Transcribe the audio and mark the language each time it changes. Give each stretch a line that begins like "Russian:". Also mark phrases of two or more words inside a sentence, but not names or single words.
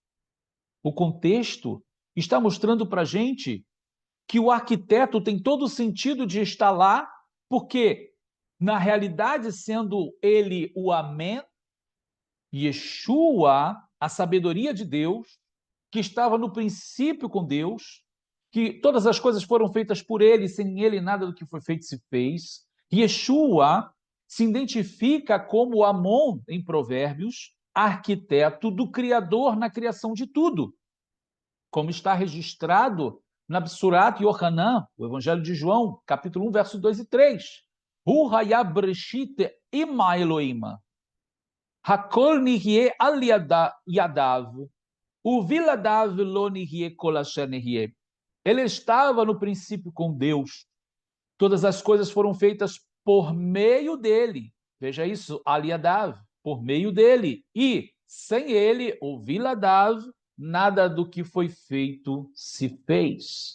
Portuguese: O contexto está mostrando para a gente que o arquiteto tem todo o sentido de estar lá, porque, na realidade, sendo ele o Amém, Yeshua, a sabedoria de Deus, que estava no princípio com Deus, que todas as coisas foram feitas por ele, sem ele nada do que foi feito se fez. Yeshua se identifica como Amon, em Provérbios, arquiteto do Criador na criação de tudo, como está registrado na
Hebrew: בשורת יוחנן,
Portuguese: o Evangelho de João, capítulo 1, versos 2 e 3.
Hebrew: הוא היה בראשית עם אלוהים הכל נהיה על ידו ובלעדיו לא נהיה כל אשר נהיה.
Portuguese: Ele estava no princípio com Deus. Todas as coisas foram feitas por meio dele. Veja isso, Aliadav, por meio dele. E sem ele, o Viladav, nada do que foi feito se fez.